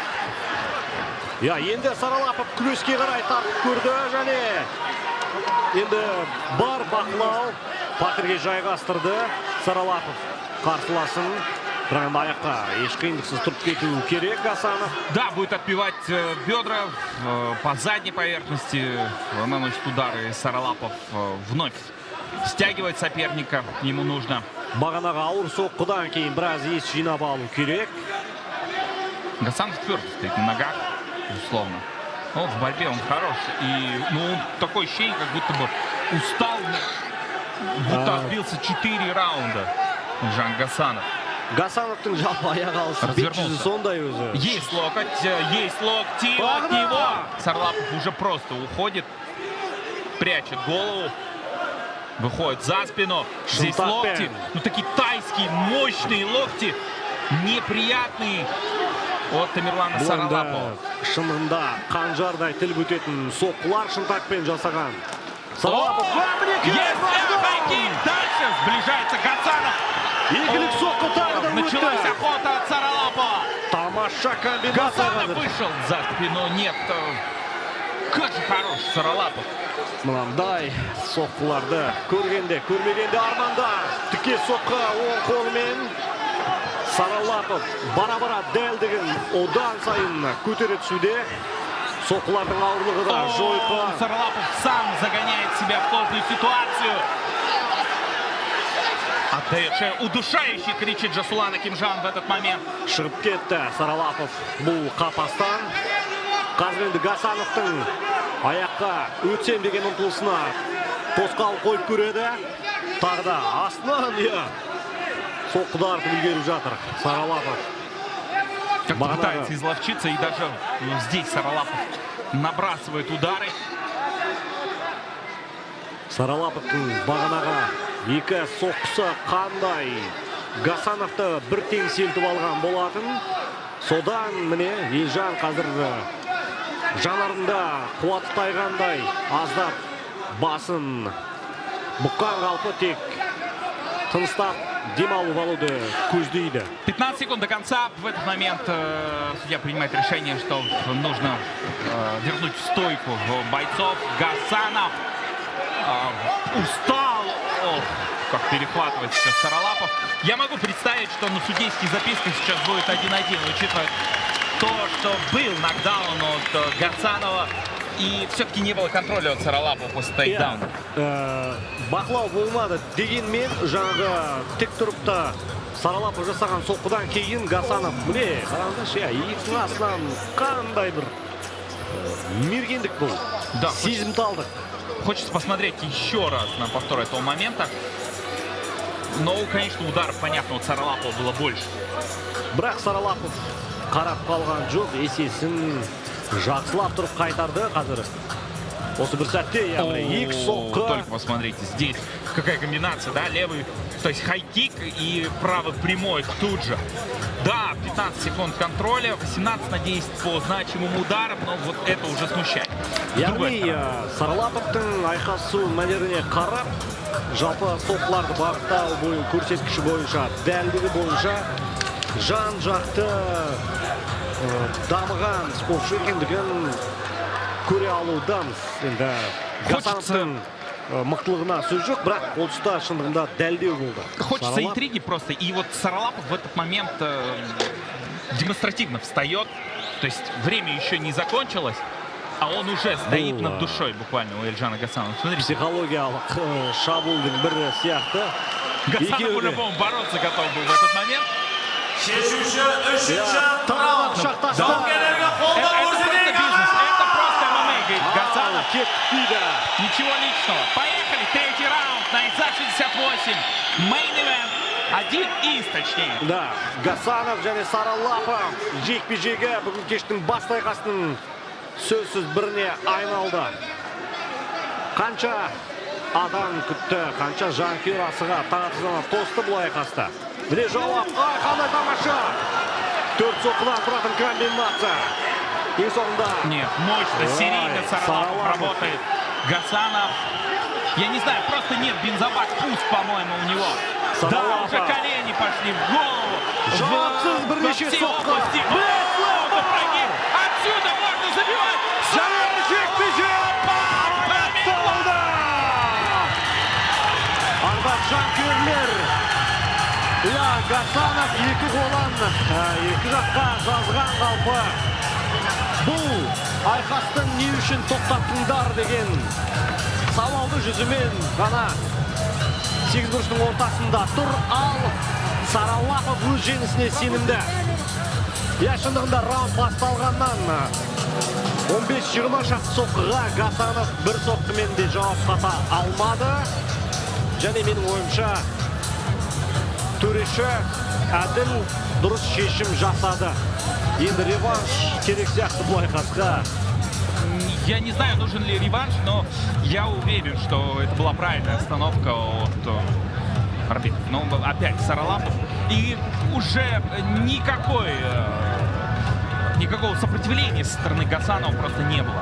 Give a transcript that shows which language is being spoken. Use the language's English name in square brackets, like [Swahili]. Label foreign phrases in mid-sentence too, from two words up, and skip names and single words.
[Kazakh] Енді Саралапов күреске қарай тартып көрді, және енді бар бақылау патерге жайғастырды. Саралапов қарсыласын, бірақ аяққа еш қиындықсыз тұрып кету керек Гасанов. [Russian] Да, будет отбивать бедра по задней поверхности, наносит удары. Саралапов вновь стягивает соперника, ему нужно. [Kazakh] Бағанағы ауыр соққыдан кейін біраз ес жинап алу керек. [Russian] Гасанов твердо стоит на ногах, безусловно. Но в борьбе он хорош. И он такое ощущение, как будто бы устал, будто отбился 4 раунда Эрджан Гасанов. [Kazakh] Гасановтың жалпы аяқ алысы [Russian] Развернулся. [Kazakh] сондай өзі. [Russian] Есть локоть, есть локти Погнал! от него. Сарлапов уже просто уходит, прячет голову, выходит за спину. Здесь [Kazakh] Шантапен. [Russian] локти, ну такие тайские, мощные локти, неприятные от Тамерлана Саралапова. [Kazakh] Шынында қанжардай тіл өтетін соққылар шынтақпен жасаған. Саралапов [Russian] Есть хайкик, дальше сближается Гасанов. [Kazakh] игілік соққы тағы да [Russian] Началась [Kazakh] өтті. [Russian] охота от Саралапова. [Kazakh] Тамаша комбинация Гасанов қазір. [Russian] вышел за спину, нет. Как же хорош Саралапов. [Kazakh] Мынандай соққыларды көрмегенде арманда. Тіке соққы оң қолымен. Саралапов бара-бара дәлдігін одан сайын көтере түсуде. Соққылардың ауырлығы да жойқын. [Russian] Саралапов сам загоняет себя в сложную ситуацию. Отдает удушающий, кричит Жасулан Акимжан в этот момент. [Kazakh] Шығып кетті Саралапов бұл қапастан. Қазір енді Гасановтың аяққа өтсем деген ұмтылысына тосқауыл қойып көреді. Тағы да астынан соққыдар үлгеріп жатыр Саралапов. [Russian] Как [Kazakh] Бағанағы. [Russian] пытается изловчиться, и даже здесь Саралапов набрасывает удары. [Kazakh] Саралаповтың бағанаға екі соққысы қандай Гасановты бір теңселтіп алған болатын. Содан міне Елжан қазір жанарында қуаты тайғандай аздап басын бұққан қалпы тек тыныстап демалып алуды көздейді. [Russian] 15 секунд до конца. В этот момент судья принимает решение, что нужно вернуть в стойку бойцов. Гасанов устал. Ох, как перехватывает сейчас Саралапов. Я могу представить, что на судейских записках сейчас будет 1-1, учитывая то, что был нокдаун от Гасанова. И все-таки не было контроля от Саралапова после тейкдауна. [Kazakh] Бақылау болмады дегенмен жаңағы тек тұрып та Саралапов жасаған соққыдан кейін Гасанов міне қараңдаршы, иықтың астынан қандай бір мергендік бұл. [Russian] Да, [Kazakh] Сезімталдық. [Russian] Хочется посмотреть еще раз на повтор этого момента. Но, конечно, ударов, понятно, от Саралапова было больше. [Kazakh] Бірақ Саралапов қарап қалған жоқ, есесін жақсылап тұрып қайтарды қазір. Осы бір сәтте, яғни екі соққы. [Russian] Только посмотрите, здесь какая комбинация, да, левый, то есть хайкик и правый прямой тут же. Да, 15 секунд контроля, 18 на 10 по значимым ударам, но вот это уже смущает. [Kazakh] Яғни Саралаповтың айқасу мәнеріне қарап, жалпы соққыларды бағыттау көрсеткіші бойынша, дәлдігі бойынша жан-жақты дамыған спортшы екендігін көре алудамыз. Енді Гасановтың мықтылығына сөз жоқ, бірақ ол тұста шындығында дәлдеу болды. [Russian] Хочется интриги просто. И вот Саралапов в этот момент демонстративно встает. То есть время еще не закончилось, а он уже стоит над душой буквально у Эльжана Гасанова. Смотрите. [Kazakh] Психологиялық шабуылдың бірі сияқты. [Russian] Гасанов по-любому бороться готов был в этот момент. [Kazakh] Тағы шақтасты. [Russian] Это просто ММА, говорит Гасанов. [Kazakh] Кетпейді. [Russian] Ничего личного. Поехали. Третий раунд на XA68. Мейн-ивент. Один из, точнее. [Kazakh] Да, Гасанов және Саралапов жекпе-жегі бүгін кештің басты айқасының сөзсіз біріне айналды. Қанша адам күтті, қанша жанкүйер асыға тағатсызына тосты бұл айқаста. Міне жауап, қандай тамаша! 4 соққыдан тұратын комбинация. Ең соңында. [Russian] Нет, мощно, серийно Саралапов работает. Гасанов, я не знаю, просто нет бензобак пуст, по-моему, у него. Да, уже колени пошли в голову. Во все области. Отсюда можно забивать. [Kazakh] Арбат жанкүйерлер. Гасанов екі қолан екі жаққа жазған қалпы. Бұл айқастың не үшін тоқтаттыңдар деген сауалды жүзімен ғана 8 бұрыштың ортасында тұр, ал Саралапов өз жеңісіне сенімді. Шындығында раунд басталғаннан 15-20 шақты соққыға Гасанов бір соққымен де жауап қата алмады. Және менің ойымша төреші әділ дұрыс шешім жасады. Енді реванш керек сияқты бұл айқасқа. [Russian] Я не знаю, нужен ли реванш, но я уверен, что это была правильная остановка от арбитра. Но опять Саралапов. И уже никакого сопротивления со стороны Гасанова просто не было.